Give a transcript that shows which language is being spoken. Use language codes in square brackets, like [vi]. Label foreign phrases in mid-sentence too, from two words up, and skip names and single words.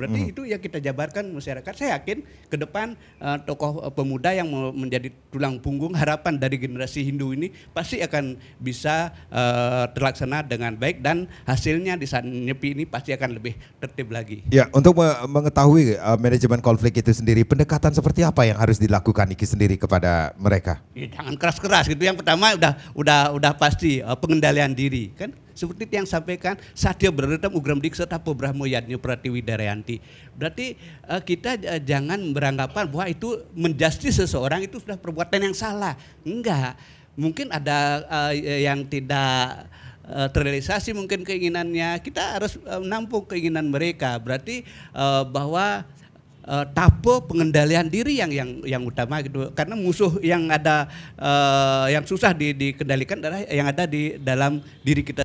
[id] Berarti itu yang kita jabarkan masyarakat. Saya yakin ke depan tokoh pemuda yang menjadi tulang punggung harapan dari generasi Hindu ini pasti akan bisa terlaksana dengan baik, dan hasilnya di saat Nyepi ini pasti akan lebih tertib lagi. Ya, untuk mengetahui manajemen konflik itu sendiri, pendekatan seperti apa yang harus dilakukan Niki sendiri kepada mereka? Ya, jangan keras-keras gitu. Yang pertama udah pasti pengendalian diri kan. Seperti yang sampaikan [sa] Satya Bradata Mugram Dikset Tapo Brahmo Yadnyo Pratiwi Darayanti. [id] Berarti kita jangan beranggapan bahwa itu menjustis seseorang itu sudah perbuatan yang salah. Enggak. Mungkin ada yang tidak terrealisasi mungkin keinginannya, kita harus menampung keinginan mereka. Berarti bahwa tapo pengendalian diri yang utama gitu, karena musuh yang ada yang susah dikendalikan adalah yang ada di dalam diri kita.